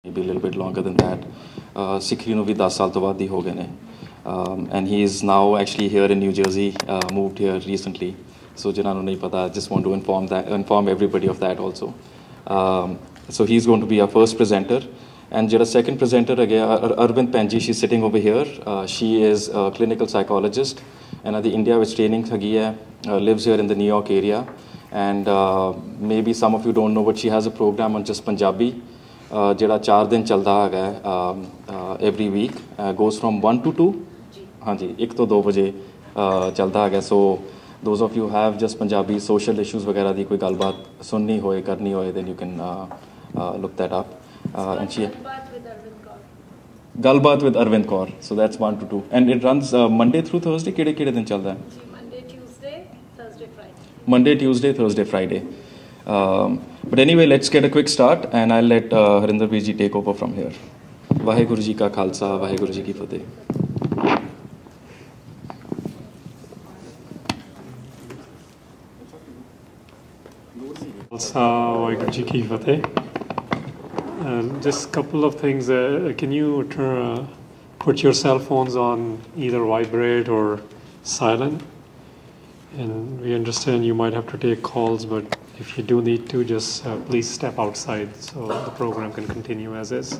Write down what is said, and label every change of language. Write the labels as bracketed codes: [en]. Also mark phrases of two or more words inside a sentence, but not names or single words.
[en] maybe a little bit longer than that. [pa] SikhRI ਨੂੰ ਵੀ 10 ਸਾਲ ਤੋਂ ਵੱਧ ਹੀ ਹੋ ਗਏ ਨੇ. [en] And he is now actually here in New Jersey, moved here recently. [pa] So ਜਿਨ੍ਹਾਂ ਨੂੰ ਨਹੀਂ ਪਤਾ, [en] I just want to inform everybody of that also. So he's going to be our first presenter. And ਜਿਹੜਾ second presenter again, Arvind Penji, she's sitting over here. She is a clinical psychologist. And the [pa] India ਵਿੱਚ training ਹੈਗੀ ਹੈ, [en] lives here in the New York area. And maybe some of you don't know, but she has a program on just Punjabi. [pa] ਜਿਹੜਾ 4 ਦਿਨ ਚੱਲਦਾ ਹੈਗਾ [en] every week, goes from 1 to 2. [pa] ਹਾਂਜੀ, 1 ਤੋਂ 2 ਵਜੇ ਚੱਲਦਾ ਹੈਗਾ. [en] So those of you have just Punjabi social issues [pa] ਵਗੈਰਾ ਦੀ ਕੋਈ ਗੱਲਬਾਤ ਸੁਣਨੀ ਹੋਏ, ਕਰਨੀ ਹੋਏ, [en] then you can look that up. And she Galbaat with Arvind Kaur. So that's 1 to 2. And it runs Monday through Thursday. [pa] ਕਿਹੜੇ ਦਿਨ ਚੱਲਦਾ ਹੈ? [en] Monday, Tuesday, Thursday, Friday. Monday, Tuesday, Thursday, Friday. But anyway, let's get a quick start, and I'll let Harinder ji take over from here. [pa] ਵਾਹਿਗੁਰੂ ਜੀ ਕਾ ਖ਼ਾਲਸਾ, ਵਾਹਿਗੁਰੂ ਜੀ ਕੀ ਫ਼ਤਿਹ. ਖ਼ਾਲਸਾ, ਵਾਹਿਗੁਰੂ ਜੀ ਕੀ ਫ਼ਤਿਹ. [en] Just a couple of things. Can you put your cell phones on either vibrate or silent? And we understand you might have to take calls, but if you do need to, just please step outside so the program can continue as is.